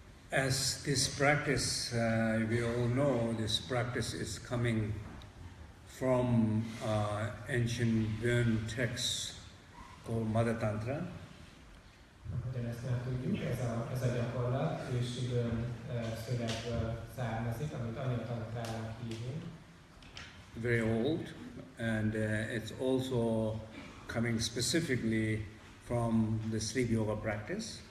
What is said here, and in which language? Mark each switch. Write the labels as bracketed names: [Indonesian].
[English] As this practice, we all know, this practice is coming from ancient Burn text called Mother Tantra. [Hungarian] Ahogyan ezt már tudjuk, ez a gyakorlat ősi Burn szövegből származik, amit anyatantrának hívunk. [English] Very old, and it's also coming specifically from the sleep yoga practice.